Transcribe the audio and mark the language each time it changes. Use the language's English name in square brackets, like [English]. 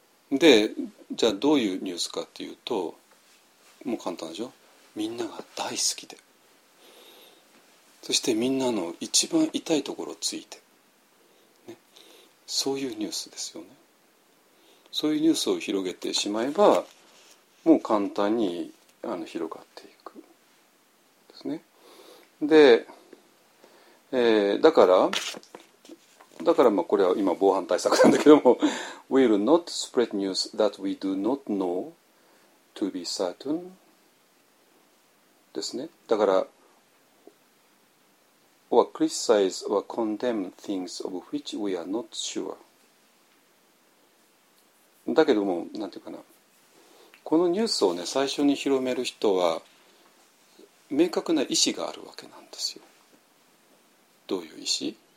[Japanese] でじゃあどういうニュースかっていうと、もう簡単でしょ、みんなが大好きで、そしてみんなの一番痛いところをついて、ね、そういうニュースですよね。そういうニュースを広げてしまえばもう簡単に広がっていくですね。で、だからまあこれは今防犯対策なんだけども、 [English] We will not spread news that we do not know to be certain [Japanese] ですね。だから [English] or criticize or condemn things of which we are not sure、 [Japanese] だけどもなんていうかな、このニュースをね最初に広める人は明確な意思があるわけなんですよ。どういう意思？